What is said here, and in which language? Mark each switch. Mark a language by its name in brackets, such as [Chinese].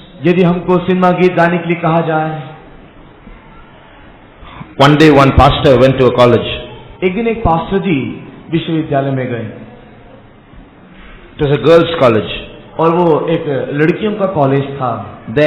[Hindi] यदि हमको सिनेमा गीत गाने के लिए कहा जाए, [English] one day one pastor went to a college. [Hindi] एक दिन एक पास्टर जी विश्वविद्यालय में गए, [English] It was a girls' college. [Hindi] और वो एक लड़कियों का कॉलेज था।